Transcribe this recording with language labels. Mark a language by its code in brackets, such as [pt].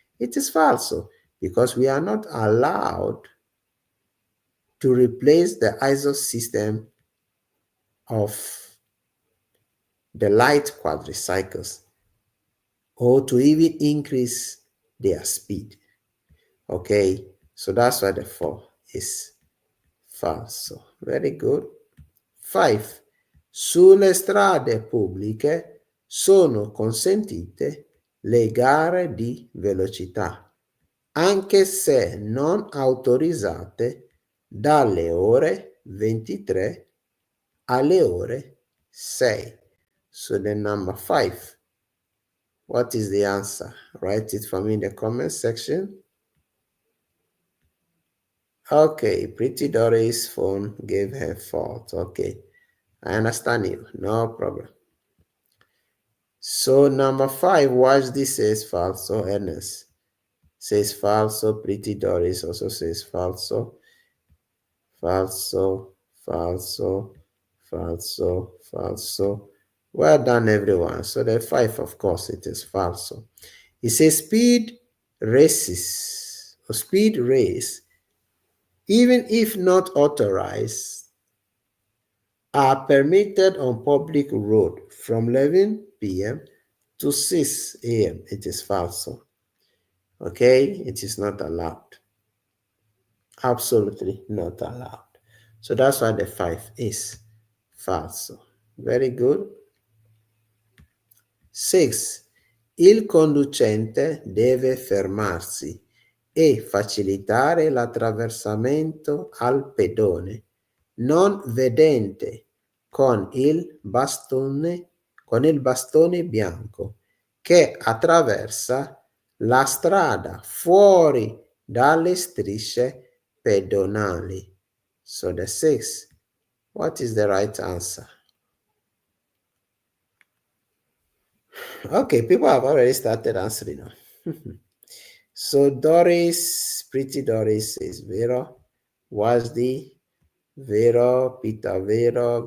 [en] It is false because we are not allowed to replace the exhaust system of the light quadricycles or to even increase their speed. Okay, so that's why the 4 is false. Very good. 5. [it] Sulle strade pubbliche sono consentite le gare di velocità, anche se non autorizzate dalle ore 23 alle ore 6. [en] So the number 5. What is the answer? Write it for me in the comment section. Okay, Pretty Doris' phone gave her fault. Okay, I understand you. No problem. So number 5, watch this says falso. Ernest says falso. Pretty Doris also says falso. Falso, falso, falso, falso. Well done, everyone. So the 5, of course, it is falso. It says speed races or speed race, even if not authorized, are permitted on public road from 11 p.m. to 6 a.m. It is falso. Okay, it is not allowed. Absolutely not allowed. So that's why the 5 is falso. Very good. 6. [it] Il conducente deve fermarsi e facilitare l'attraversamento al pedone non vedente con il bastone bianco che attraversa la strada fuori dalle strisce pedonali. [en] So the 6. What is the right answer? Okay, people have already started answering now. So Doris, Pretty Doris is vero. Wasdi, vero. Peter, vero.